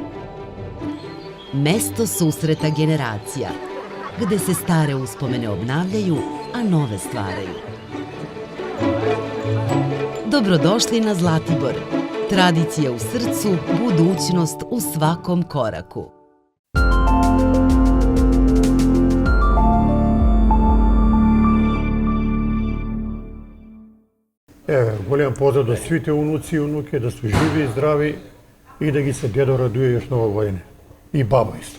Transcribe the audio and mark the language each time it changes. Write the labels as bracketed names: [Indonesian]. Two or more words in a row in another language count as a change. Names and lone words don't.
[Serbian] Mesto susreta generacija, gde se stare uspomene obnavljaju, a nove stvaraju. Dobrodošli na Zlatibor. Tradicija u srcu, budućnost u svakom koraku. [Macedonian] Голем поздрав до свите [Serbian] унуци и унуке, да су живи и здрави и да ги се дедо радуе још ново године. И баба исто.